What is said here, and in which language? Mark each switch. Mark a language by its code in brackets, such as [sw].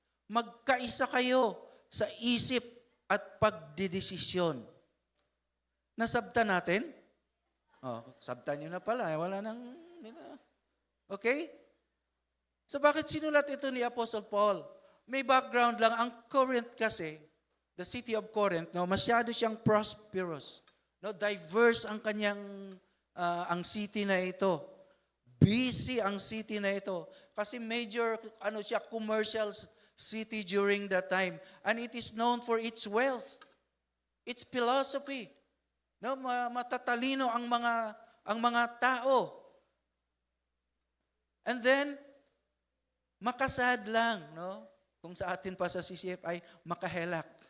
[tl] Magkaisa kayo sa isip at pagdidesisyon. Nasabtan natin? Sabtan nyo na pala. Wala nang... Okay? So bakit sinulat ito ni Apostle Paul? May background lang. Ang Corinth kasi, the city of Corinth, no, masyado siyang prosperous. No, diverse ang kanyang, ang city na ito. Busy ang city na ito. Kasi major, commercial city during that time. [en] And it is known for its wealth, its philosophy. [tl] No, matatalino ang mga tao. And then, makasad lang, no? Kung sa atin pa sa CCF ay makahelak.